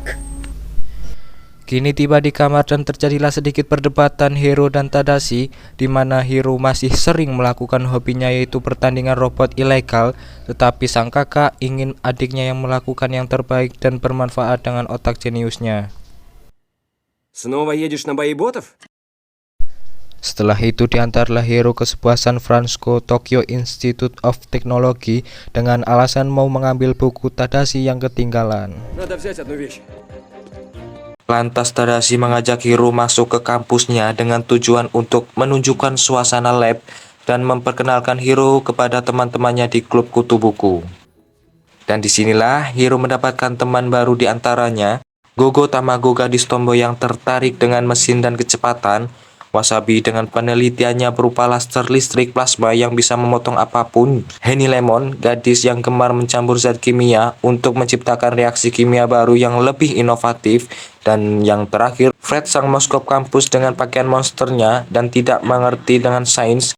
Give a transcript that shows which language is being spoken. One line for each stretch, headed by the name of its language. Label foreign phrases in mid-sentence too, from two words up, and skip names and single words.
Indonesian: Kini tiba di kamar dan terjadilah sedikit perdebatan Hiro dan Tadashi, di mana Hiro masih sering melakukan hobinya yaitu pertandingan robot ilegal, tetapi sang kakak ingin adiknya yang melakukan yang terbaik dan bermanfaat dengan otak jeniusnya.
Russian: Снова едешь на бои ботов?
Indonesian: Setelah itu diantarlah Hiro ke sebuah San Francisco Tokyo Institute of Technology dengan alasan mau mengambil buku Tadashi yang ketinggalan.
Russian: Надо взять одну вещь.
Indonesian: Lantas Tadashi mengajak Hiro masuk ke kampusnya dengan tujuan untuk menunjukkan suasana lab dan memperkenalkan Hiro kepada teman-temannya di klub kutu buku. Dan disinilah Hiro mendapatkan teman baru di antaranya, Gogo Tamago, gadis tomboy yang tertarik dengan mesin dan kecepatan, Wasabi dengan penelitiannya berupa laser listrik plasma yang bisa memotong apapun, Henny Lemon, gadis yang gemar mencampur zat kimia untuk menciptakan reaksi kimia baru yang lebih inovatif, dan yang terakhir Fred, sang moskop kampus dengan pakaian monsternya dan tidak mengerti dengan sains.